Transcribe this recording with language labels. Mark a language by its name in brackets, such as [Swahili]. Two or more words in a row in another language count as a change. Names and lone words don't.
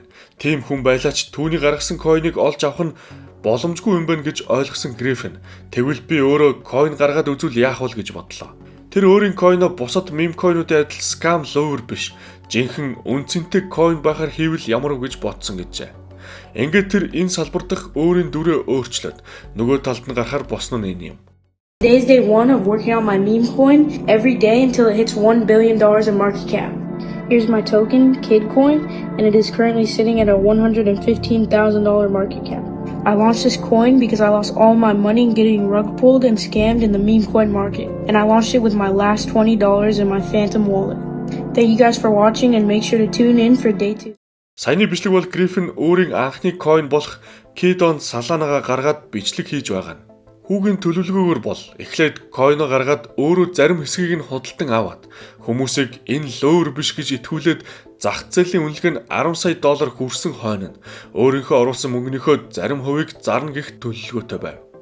[Mongolian] Тийм хүн байлаач түүний гаргасан койныг олж авах нь боломжгүй юм байна гэж ойлгосон Гриффин тэгвэл би өөрөө койн гаргаад үзвэл яах вэ гэж бодлоо. Тэр өөрийн койноо бусад мемкойнуудын адил скам ловер биш, жинхэнэ үнцэнтэй койн байхаар хийвэл ямар вэ гэж бодсон гэжээ. Ингээд тэр энэ салбар дахь өөрийн дүрээ өөрчлөөд нөгөө талд нь гарахаар босно нь энэ юм. [English] Today's day 1 of working on my meme coin every day until it hits $1 billion in market cap. Here's my token, KidCoin, and it is currently sitting at a $115,000 market cap. I launched this coin because I lost all my money getting rug pulled and scammed in the meme coin market, and I launched it with my last $20 in my Phantom wallet. Thank you guys for watching and make sure to tune in for day 2. [Mongolian] Саяны бичлэг бол Гриффин өөрийн анхны койн болох KidCoin Solana-га гаргаад бичлэг хийж байгаа нь. Хүүгийн төлөвлөгөөгөр бол эхлээд койно гаргаад өөрөө зарим хэсгийг нь худалдан аваад хүмүүсийг энэ ловер биш гэж итгүүлээд зах зээлийн үнэлгээ нь $10 сая хүрсэн хойно нь өөрийнхөө оруулсан мөнгөнийхөө зарим хувийг зарна гэх төлөвлөгөөтэй байв.